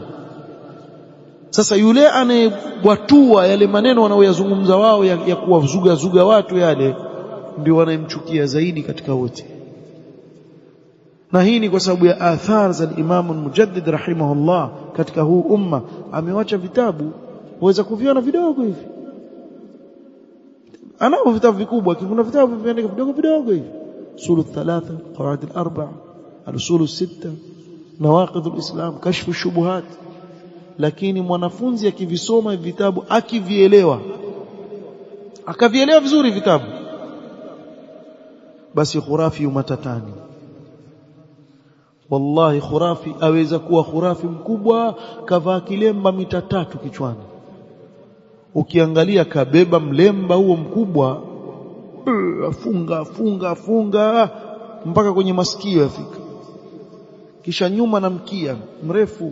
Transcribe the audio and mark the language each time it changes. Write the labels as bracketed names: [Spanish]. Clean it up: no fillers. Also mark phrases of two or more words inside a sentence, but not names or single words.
[Swahili] Sasa yule anayebwatua yale maneno wanaoyazungumza wao ya kuwazuga watu, yale ndio wanayemchukia zaidi katika wote. Na hii ni kwa sababu ya athar za Imam al-Mujaddid rahimahullah katika huu umma. Amewacha vitabu waweza kuviona vidogo hivi, anao vitabu vikubwa, kuna vitabu vimeandika vidogo vidogo hivi: usul thalatha, qawaid al-arba'a, al-usul as-sitta, nawaqid al-islam, kashf ash-shubuhat. Lakini mwanafunzi akivisoma vitabu, akavielewa vizuri vitabu, basi khurafi umatatani. Wallahi khurafi aweza kuwa khurafi mkubwa, kavaa kilemba mita 3 kichwani, ukiangalia kabeba mlemba huo mkubwa, afunga mpaka kwenye masikio yafika, kisha nyuma na mkia mrefu.